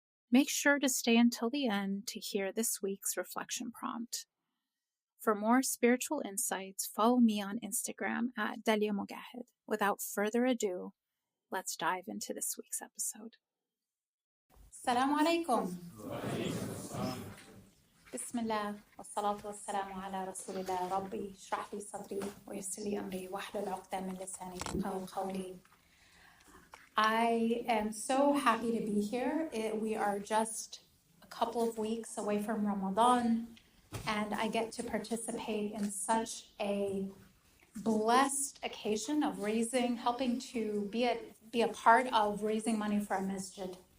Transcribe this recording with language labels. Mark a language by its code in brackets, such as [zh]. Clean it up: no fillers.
[en] Make sure to stay until the end to hear this week's reflection prompt. For more spiritual insights, follow me on Instagram at Dalia Mogahed. Without further ado, let's dive into this week's episode. [ar] Assalamu alaikum. بسم الله والصلاة والسلام على رسول الله ربي اشرح لي صدري ويسر لي أمري واحلل عقدة من لساني يفقهوا قولي. [en] I am so happy to be here. We are just a couple of weeks away from Ramadan, and I get to participate in such a blessed occasion of helping to be a part of raising money for a masjid.